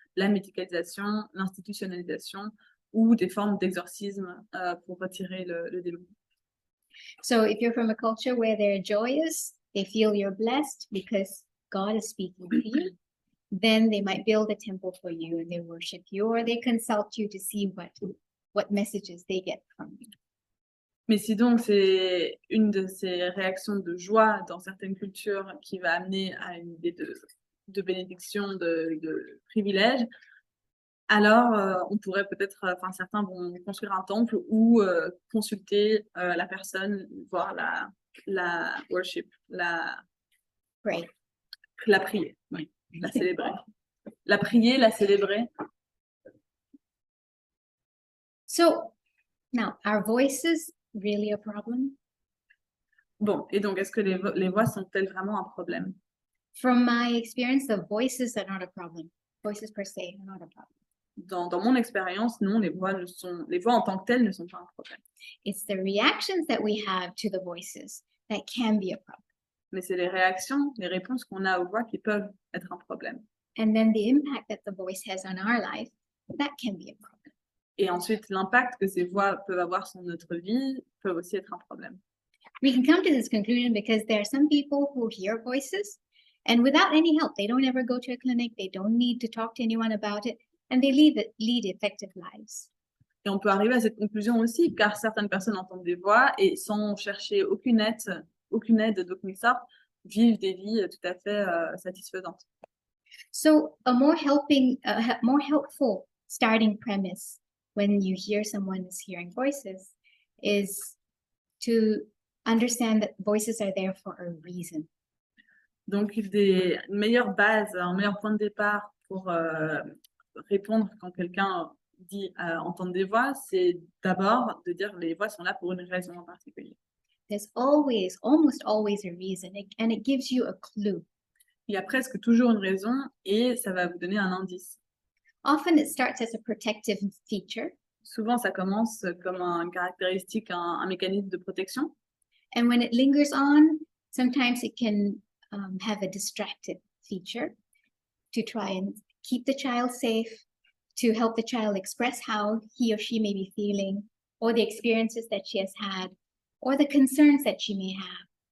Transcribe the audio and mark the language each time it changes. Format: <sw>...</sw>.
<fr>la médicalisation, l'institutionnalisation ou des formes d'exorcisme pour retirer le démon.</fr> <en>So if you're from a culture where they're joyous, they feel you're blessed because God is speaking to you, then they might build a temple for you and they worship you, or they consult you to see what messages they get from you.</en> <fr>Mais si donc c'est une de ces réactions de joie dans certaines cultures qui va amener à une idée de bénédiction, de privilège, alors on pourrait peut-être, enfin certains vont construire un temple ou consulter la personne, voir la worship,</fr> <en>Right.</en> <fr>la prier, oui, la célébrer. La prier, la célébrer.</fr> <en>So now, are voices really a problem?</en> <fr>Bon, et donc est-ce que les voix sont-elles vraiment un problème?</fr> <en>From my experience, the voices are not a problem. Voices per se are not a problem.</en> <fr>Dans mon expérience, non, les voix en tant que telles ne sont pas un problème.</fr> <en>It's the reactions that we have to the voices that can be a problem.</en> <fr>Mais c'est les réactions, les réponses qu'on a aux voix qui peuvent être un problème.</fr> <en>And then the impact that the voice has on our life, that can be a problem.</en> <fr>Et ensuite, l'impact que ces voix peuvent avoir sur notre vie peut aussi être un problème.</fr> <en>We can come to this conclusion because there are some people who hear voices and without any help, they don't ever go to a clinic, they don't need to talk to anyone about it, and they lead effective lives.</en> <fr>Et on peut arriver à cette conclusion aussi, car certaines personnes entendent des voix et sans chercher aucune aide d'aucune sorte, vivent des vies tout à fait satisfaisantes.</fr> <en>So a more helpful starting premise when you hear someone is hearing voices is to understand that voices are there for a reason.</en> <fr>Donc, une meilleure base, un meilleur point de départ pour répondre quand quelqu'un dit entendre des voix, c'est d'abord de dire les voix sont là pour une raison en particulier.</fr> <en>There's almost always a reason, and it gives you a clue.</en> <fr>Il y a presque toujours une raison et ça va vous donner un indice.</fr> <en>Often it starts as a protective feature,</en> <fr>Souvent, ça commence comme une caractéristique, un mécanisme de protection.</fr> <en>and when it lingers on, sometimes it can have a distracted feature to try and keep the child safe, to help the child express how he or she may be feeling, or the experiences that she has had, or the concerns that she may have.</en>